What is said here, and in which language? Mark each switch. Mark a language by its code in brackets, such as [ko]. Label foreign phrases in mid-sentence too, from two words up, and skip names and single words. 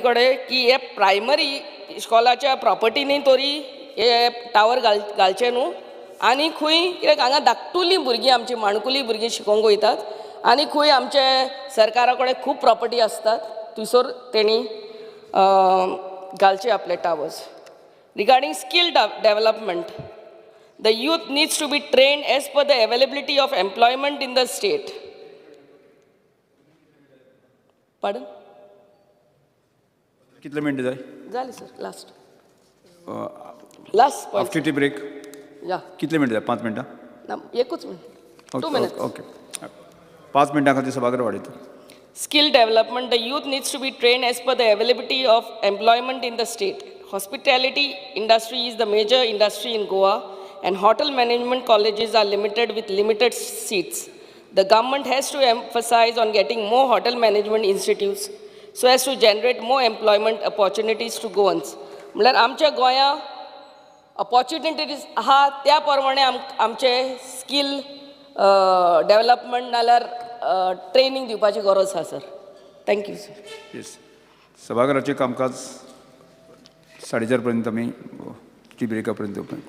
[kok] कडेन की हे प्रायमरी इस्कॉलाच्या प्रॉपर्टीनी तरी हे टावर घालचे न्हू आनी खंय कित्याक हांगा धाकटुलीं भुरगीं आमची माणकुलीं भुरगीं शिकोंक वयतात आनी खंय आमचे सरकारा कडेन खूब प्रॉपर्टी आसतात थंयसर तेणी घालचे आपले टावर्स [en] regarding skill development the youth needs to be trained as per the availability of employment in the state [kok] पाडन कितले मिनट जाय जालें सर लास्ट [en] after tea break या [kok] कितले मिनट जाय 5 मिनटां ना एकूच मिनट 2 मिनट्स ओके 5 मिनटां खातीर सभागृह वाडयता [en] Skill development, the youth needs to be trained as per the availability of employment in the state. Hospitality industry is the major industry in Goa and hotel management colleges are limited with limited seats. The government has to emphasize on getting more hotel management institutes so as to generate more employment opportunities to Goans. [kok] म्हळ्यार आमच्या गोंया opportunities आहा त्या प्रमाणे आमचे [en] skill development [kok] नाल्यार ट्रेनिंग दिवपाची गरज आसा [en] sir thank you sir [kok] येस सभागृहाचें कामकाज 4:30 पर्यंत आमी टी ब्रेका पर्यंत